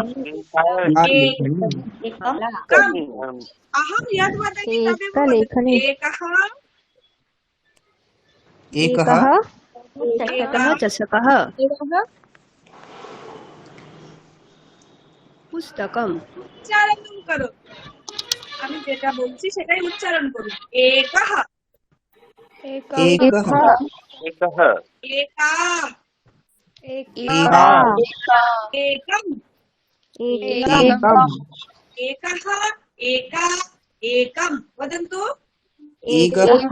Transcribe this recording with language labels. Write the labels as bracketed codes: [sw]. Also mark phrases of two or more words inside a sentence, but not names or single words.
[sa] अहं यद् वदामि तदेव एका लेखनी वदतु। एकः एकः एकः चषकः पुस्तकम् [bn] উচ্চারণ করো, আমি যেটা বলছি সেটাই উচ্চারণ করুন। [sa] एकः एकः एकः एका एका एकम् एकम् एकः एका एकं वदन्तु। एकः